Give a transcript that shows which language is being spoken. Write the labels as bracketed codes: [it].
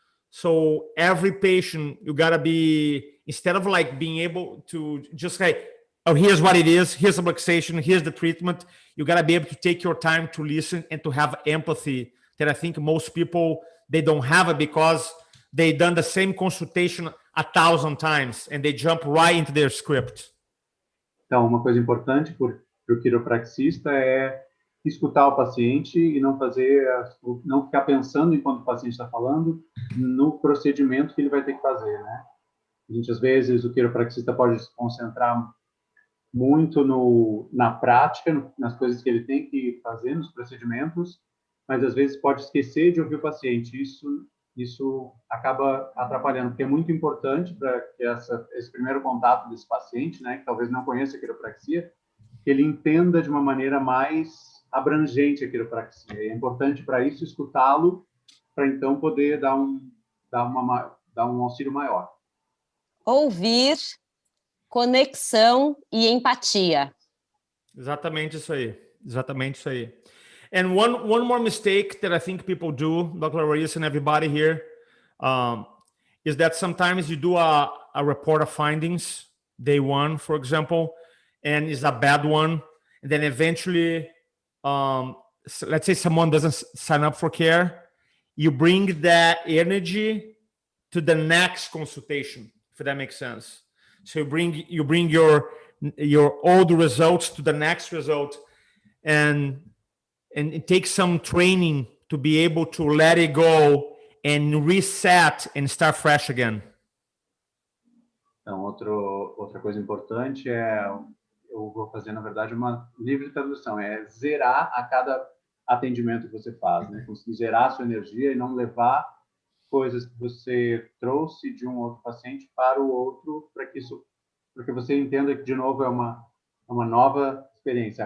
[en] So every patient, you gotta be, instead of like being able to just say, oh, here's what it is, here's the relaxation, here's the treatment, you gotta be able to take your time to listen and to have empathy that I think most people, they don't have it because they done the same consultation 1,000 times and they jump right into their script. [pt] Então, uma coisa importante para o quiropraxista é escutar o paciente e não ficar pensando enquanto o paciente está falando no procedimento que ele vai ter que fazer, né? Às vezes o quiropraxista pode se concentrar muito na prática, nas coisas que ele tem que fazer, nos procedimentos, mas às vezes pode esquecer de ouvir o paciente. Isso acaba atrapalhando, porque é muito importante para que esse primeiro contato desse paciente, né, que talvez não conheça a quiropraxia, que ele entenda de uma maneira mais abrangente a quiropraxia. É importante para isso escutá-lo, para então poder dar um auxílio maior. Ouvir, conexão e empatia. Exatamente isso aí. Exatamente isso aí. [en] And one more mistake that I think people do, Dr. Larissa and everybody here, is that sometimes you do a report of findings, day one, for example, and it's a bad one. And then eventually, so let's say someone doesn't sign up for care, you bring that energy to the next consultation, if that makes sense. So you bring your old results to the next result, and it takes some training to be able to let it go and reset and start fresh again. [pt] Então, outra coisa importante eu vou fazer, na verdade, uma livre tradução, é zerar a cada atendimento que você faz, né? Conseguir zerar a sua energia e não levar coisas que você trouxe de um outro paciente para o outro, porque você entenda que, de novo, é uma nova experiência.